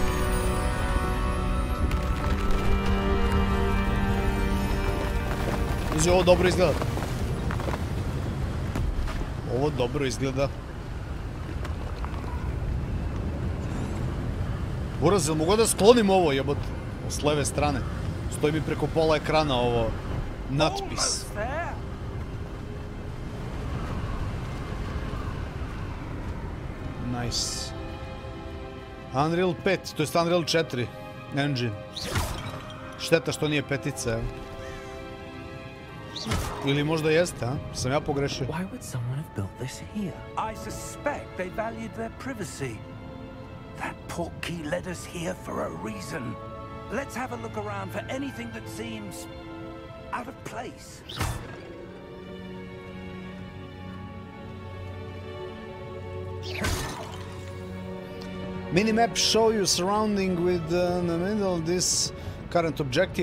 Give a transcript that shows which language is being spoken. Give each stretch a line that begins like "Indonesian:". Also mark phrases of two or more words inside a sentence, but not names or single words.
Serbian: Uzi, ovo dobro izgleda. Ovo dobro izgleda. Uraz, jel mogu da sklonim ovo, jebot? S leve strane. Stoji mi preko pola ekrana ovo natpis. Nice. Unreal 5, to jest Unreal 4 engine. Šteta što nije petica, evo. Ili možda jeste, a? Sam ja pogrešio.
English: Why would someone have built this here? I suspect they valued their privacy. That portkey led us here for a reason. Let's have a look around for anything that seems out of place. Minimap show you surrounding with in the middle of this current objective.